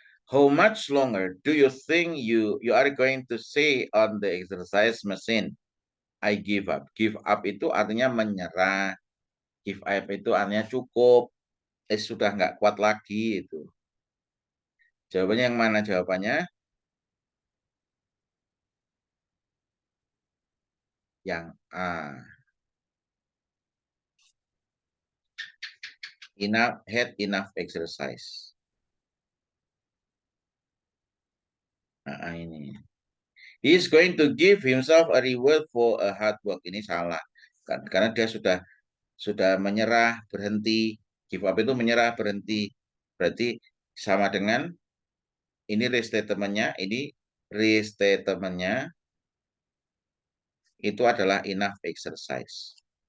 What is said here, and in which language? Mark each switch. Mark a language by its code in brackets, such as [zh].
[en] How much longer do you think you are going to stay on the exercise machine? I give up. [id] Give up itu artinya menyerah. Give up itu artinya cukup. Sudah nggak kuat lagi itu. Jawabannya yang mana jawabannya? Yang A. [en] Had enough exercise. [id] Nah, ini. [en] He is going to give himself a reward for a hard work. [id] Ini salah. Karena dia sudah menyerah, berhenti. Give up itu menyerah, berhenti. Berarti sama dengan ini restatementnya, ini restatementnya itu adalah enough exercise.